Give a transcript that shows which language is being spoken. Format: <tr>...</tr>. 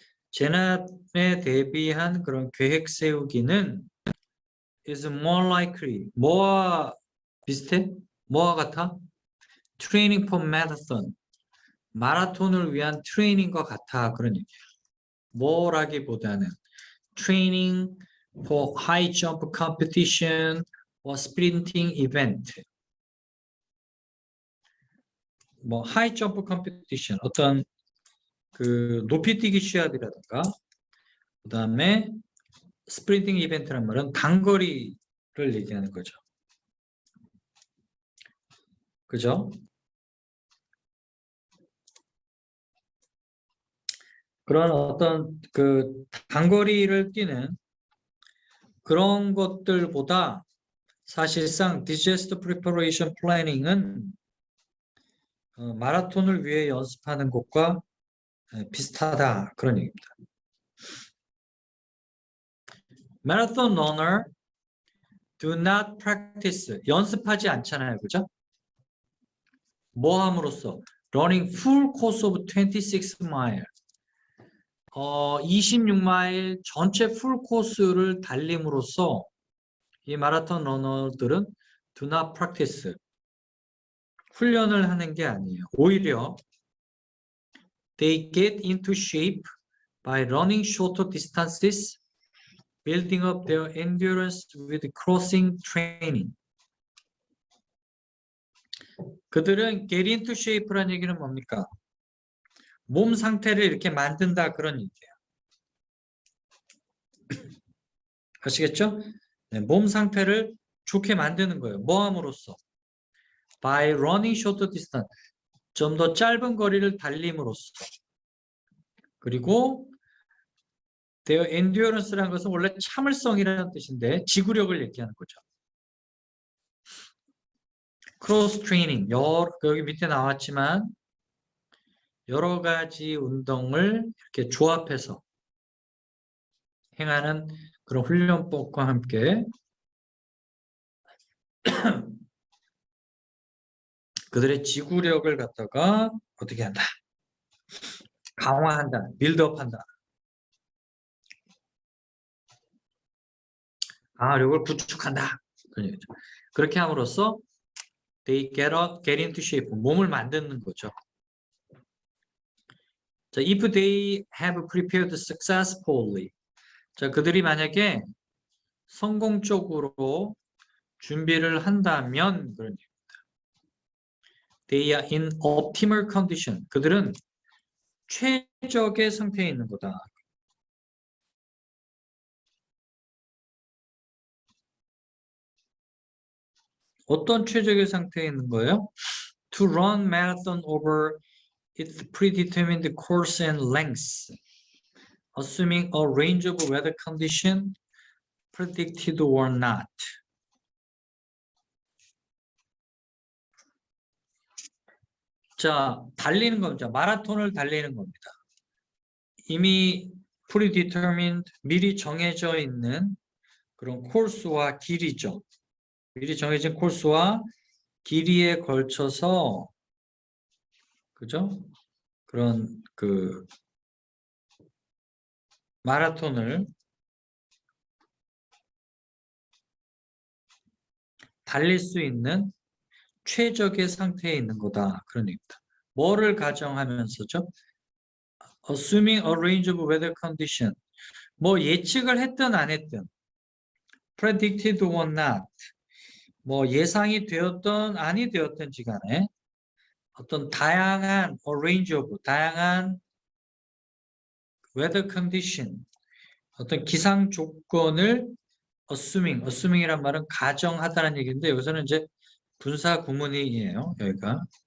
<ko>재난에 대비한 그런 계획 세우기는 is more likely. 뭐와 비슷해? 뭐와 같아? Training for marathon. 마라톤을 위한 트레이닝과 같아. 그런 얘기예요.</ko> <en>뭐라기보다는 training for high jump competition or sprinting event.</en> <ko>뭐 high jump competition, 어떤 그 높이뛰기 시합이라든가, 그 다음에 스프린팅 이벤트란 말은 단거리를 얘기하는 거죠. 그죠? 그런 어떤 그 단거리를 뛰는 그런 것들보다 사실상 disaster preparation planning은 마라톤을 위해 연습하는 것과 비슷하다, 그런 얘기입니다.</ko> <en>Marathon runner do not practice.</en> <ko>연습하지 않잖아요, 그죠? 뭐 함으로써?</ko> <en>Running full course of 26 mile.</en> <ko>26마일 전체 풀 코스를 달림으로써 이 마라톤 러너들은 do not practice. 훈련을 하는 게 아니에요.</ko> <en>오히려 they get into shape by running shorter distances, building up their endurance with crossing training.</en> <ko>그들은 get into shape 라는 얘기는 뭡니까? 몸 상태를 이렇게 만든다, 그런 얘기예요. 아시겠죠? 네, 몸 상태를 좋게 만드는 거예요. 뭐 함으로써?</ko> <en>By running shorter distance.</en> <ko>좀 더 짧은 거리를 달림으로써. 그리고 their endurance 라는 것은 원래 참을성이라는 뜻인데 지구력을 얘기하는 거죠. 크로스 트레이닝, 여기 밑에 나왔지만 여러 가지 운동을 이렇게 조합해서 행하는 그런 훈련법과 함께 그들의 지구력을 갖다가 어떻게 한다? 강화한다, 빌드업한다. 강화력을 구축한다. 그렇게 함으로써 they get into shape, 몸을 만드는 거죠.</ko> <en>자, if they have prepared successfully.</en> <ko>자, 그들이 만약에 성공적으로 준비를 한다면 그런 얘기입니다.</ko> <en>They are in optimal condition.</en> <ko>그들은 최적의 상태에 있는 거다. 어떤 최적의 상태에 있는 거예요?</ko> <en>To run marathon over its predetermined course and length, assuming a range of weather condition predicted or not.</en> <ko>자, 달리는 겁니다. 마라톤을 달리는 겁니다. 이미 predetermined, 미리 정해져 있는 그런 코스와 길이죠. 미리 정해진 코스와 길이에 걸쳐서, 그죠? 그런 그 마라톤을 달릴 수 있는 최적의 상태에 있는 거다, 그런 얘기입니다. 뭐를 가정하면서죠?</ko> <en>Assuming a range of weather condition.</en> <ko>뭐 예측을 했든 안 했든, predicted or not. 뭐 예상이 되었든 아니 되었든지 간에 어떤 다양한 range of, 다양한 weather condition, 어떤 기상 조건을 assuming이란 말은 가정하다는 얘기인데 여기서는 이제 분사 구문이에요. 여기가.</ko>